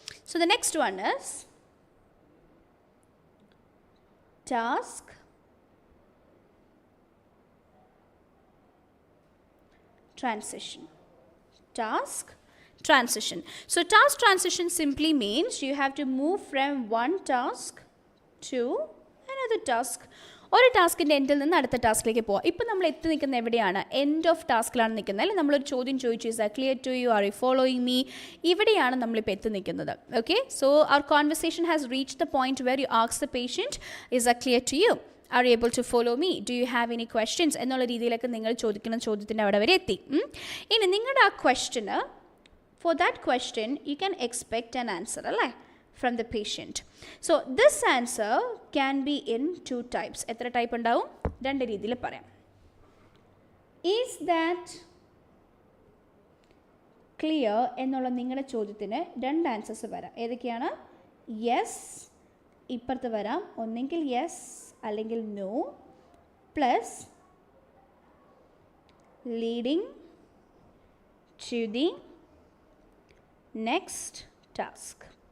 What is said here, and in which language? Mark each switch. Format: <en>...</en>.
<en>So the next one is task transition. Task transition. So task transition simply means you have to move from one task to another task.</en> <ml>ഒരു ടാസ്കിൻ്റെ എൻഡിൽ നിന്ന് അടുത്ത ടാസ്കിലേക്ക് പോവാം. ഇപ്പം നമ്മൾ എത്തി നിൽക്കുന്ന എവിടെയാണ്?</ml> <en>end of ടാസ്കിലാണ്</en> <ml>നിൽക്കുന്നത്. അല്ലെങ്കിൽ നമ്മളൊരു ചോദ്യം ചോദിച്ചു,</ml> <en>Is are clear to you, are you following me?</en> <ml>ഇവിടെയാണ് നമ്മളിപ്പോൾ എത്തി നിൽക്കുന്നത്.</ml> <en>okay, so our conversation has reach the point where you ask the patient, is are clear to you, are you able to follow me, do you have any questions</en> <ml>എന്നുള്ള രീതിയിലൊക്കെ നിങ്ങൾ ചോദിക്കുന്ന ചോദ്യത്തിൻ്റെ അവിടെ വരെ എത്തി. ഇനി നിങ്ങളുടെ ആ question,</ml> <en>For that question you can expect an answer അല്ലേ from the patient. So this answer can be in two types.</en> <ml>എത്ര ടൈപ്പ് ഉണ്ടാവും? രണ്ട് രീതിയിൽ പറയാം.</ml> <en>Is that clear</en> <ml>എന്നുള്ള നിങ്ങളുടെ ചോദ്യത്തിന് രണ്ട് ആൻസേഴ്സ് വരാം. ഏതൊക്കെയാണ്?</ml> <en>yes</en> <ml>ഇപ്പുറത്ത് വരാം, ഒന്നെങ്കിൽ</ml> <en>Yes അല്ലെങ്കിൽ no, plus leading to the next task.</en>